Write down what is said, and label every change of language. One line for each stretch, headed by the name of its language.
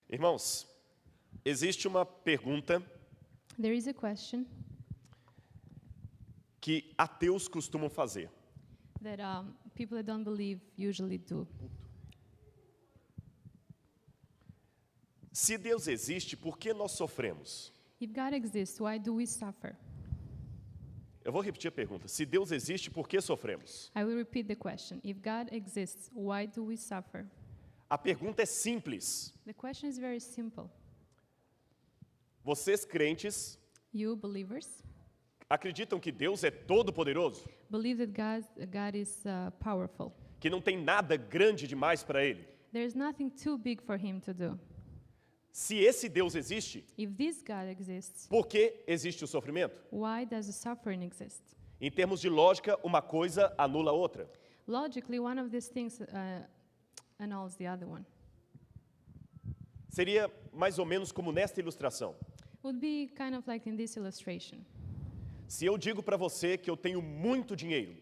Portuguese: Irmãos, existe uma pergunta
English: There is a question
Portuguese: que ateus costumam fazer.
English: that people that don't believe usually do.
Portuguese: Se Deus existe, por que nós sofremos?
English: If God exists, why do we suffer?
Portuguese: Eu vou repetir a pergunta. Se Deus existe, por que sofremos?
English: I will repeat the question. If God exists, why do we suffer?
Portuguese: A pergunta é simples.
English: The question is very simple.
Portuguese: Vocês crentes
English: You, believers,
Portuguese: acreditam que Deus é todo-poderoso?
English: believe that God is powerful.
Portuguese: Que não tem nada grande demais para Ele?
English: There's nothing too big for him to do.
Portuguese: Se esse Deus existe,
English: If this God exists,
Portuguese: por que existe o sofrimento?
English: why does the suffering exist?
Portuguese: Em termos de lógica, uma coisa anula a outra.
English: Logically, one of these things annuls the other one.
Portuguese: Seria mais ou menos como nesta ilustração.
English: Would be kind of like in this illustration.
Portuguese: Se eu digo para você que eu tenho muito dinheiro,